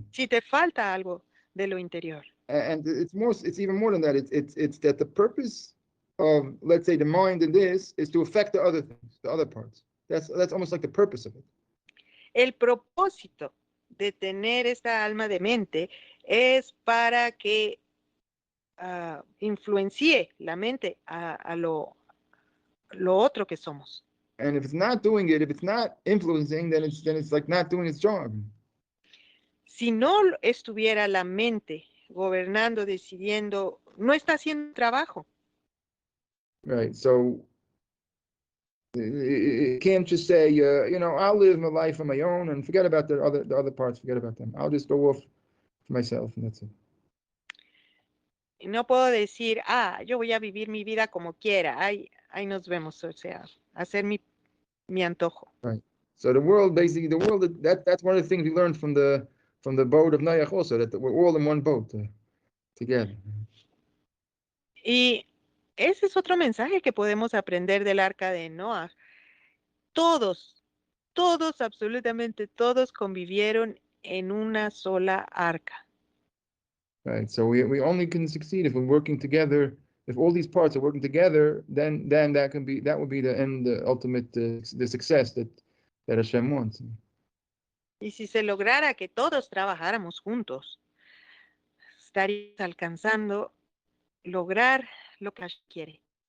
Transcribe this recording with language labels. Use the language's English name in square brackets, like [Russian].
[Spanish] si te falta algo de lo interior. [English] And it's even more than that. It's that the purpose of, let's say, the mind in this is to affect the other things, the other parts. That's almost like the purpose of it. [Spanish] El propósito de tener esta alma de mente es para que influencie la mente a lo otro que somos. [English] And if it's not doing it, if it's not influencing, then it's like not doing its job. [Spanish] Si no estuviera la mente gobernando, decidiendo, no está haciendo trabajo. [English] Right. So it can't just say, I'll live my life on my own and forget about the other parts. Forget about them. I'll just go off for myself and that's it. [Spanish] No puedo decir, yo voy a vivir mi vida como quiera. Ahí nos vemos, o sea, hacer mi antojo. [English] Right. So the world, basically, that's one of the things we learned from the boat of NOAJ also, that we're all in one boat together. [Spanish] Y ese es otro mensaje que podemos aprender del arca de Noaj. Todos, absolutamente todos convivieron en una sola arca. [English] Right. So we only can succeed if we're working together. If all these parts are working together, then that would be the end, the ultimate, the success that Hashem wants. [Spanish] Y si se lograra que todos trabajáramos juntos, estaríamos alcanzando lograr lo que Hashem quiere.